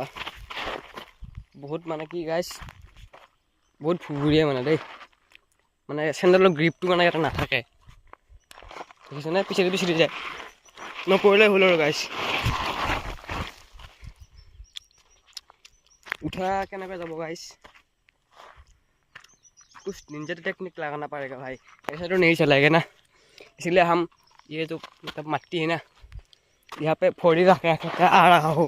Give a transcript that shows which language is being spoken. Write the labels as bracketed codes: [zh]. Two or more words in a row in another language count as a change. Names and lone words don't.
[as] বহুত মানে কি গাইছ, বহুত ভুৰভুৰীয়া মানে দেই। মানে চেণ্ডেলৰ গ্ৰিপটো মানে ইয়াতে নাথাকে, দেখিছেনে? পিছেদি পিছেদি যায়, নপৰিলে হ'ল আৰু গাইছ। उठा কেনেকৈ যাব गाइस? [hi] कुछ [en] ninja technique [hi] लगाना पड़ेगा भाई, ऐसा तो नहीं चलेगा ना। इसलिए हम ये जो मतलब मट्टी है ना, यहाँ पे फोड़ी रख के आ रहा हूँ।